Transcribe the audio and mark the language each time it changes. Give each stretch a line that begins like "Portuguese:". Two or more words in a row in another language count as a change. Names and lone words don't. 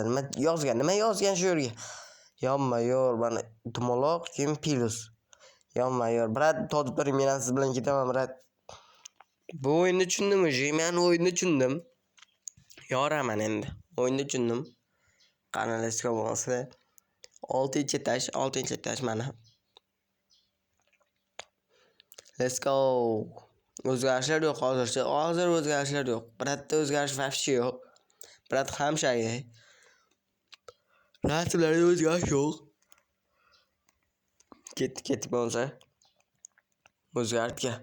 Uzbek: Nima yozgan shu yerga? Yonma-yor, mana dumaloq, keyin plus. Yonma-yor. Brat, totib turing, men ham siz bilan ketaman, brat. Bu o'yinni tushundim, men o'yinni tushundim. Yoraman endi. O'yinni tushundim. Qani
English: let's go
Uzbek: bo'lsa. 6-etaj mana.
English: Let's go.
Uzbek: O'zgarishlar yo'q hozircha. Hozir o'zgarishlar yo'q. Bratda o'zgarish вообще yo'q. Brat hamshagi. Rasmlarda o'zgarish yo'q. Ketdik bo'lsa. O'zgartga.